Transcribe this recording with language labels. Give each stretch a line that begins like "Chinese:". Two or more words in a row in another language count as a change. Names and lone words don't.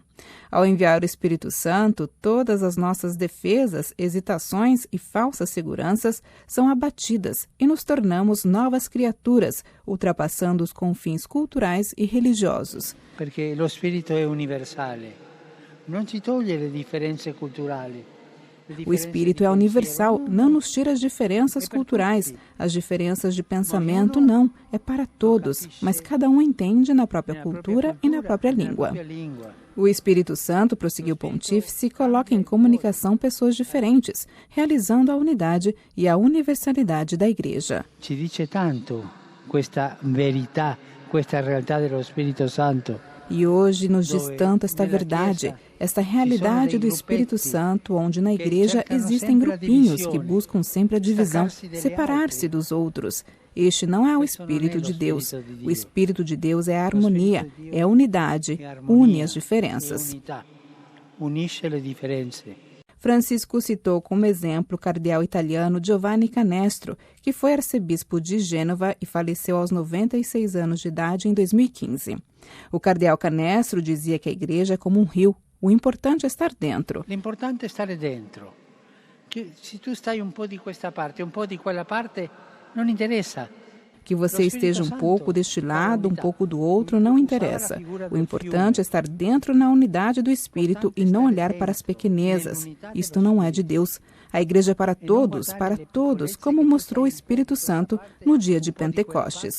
Portuguese: Ao enviar o Espírito Santo, todas as nossas defesas, hesitações e falsas seguranças são abatidas e nos tornamos novas criaturas, ultrapassando os confins culturais e religiosos. Porque o Espírito é universal, não se
Italian: toglie le differenze culturali.
Portuguese: O Espírito é universal, não nos tira as diferenças culturais, as diferenças de pensamento não, é para todos, mas cada um entende na própria cultura e na própria língua. O Espírito Santo, prosseguiu o pontífice, coloca em comunicação pessoas diferentes, realizando a unidade e a universalidade da Igreja.
Italian: Ci dice tanto questa verità, questa realtà dello Spirito Santo.
Portuguese: E hoje nos diz tanto esta verdade, esta realidade do Espírito Santo, onde na Igreja existem grupinhos que buscam sempre a divisão, separar-se dos outros. Este não é o Espírito de Deus. O Espírito de Deus é a harmonia, é a unidade, une as diferenças. Francisco citou como exemplo o cardeal italiano Giovanni Canestro, que foi arcebispo de Gênova e faleceu aos 96 anos de idade em 2015. O cardeal Canestro dizia que a Igreja é como um rio. O importante é estar dentro.
Italian: L'importante è stare dentro. Que se tu stai un po' di questa parte, un po' di quella parte, non interessa.
Portuguese: Que você esteja um pouco deste lado, um pouco do outro, não interessa. O importante é estar dentro na unidade do Espírito e não olhar para as pequenezas. Isto não é de Deus. A Igreja é para todos, como mostrou o Espírito Santo no dia de Pentecostes.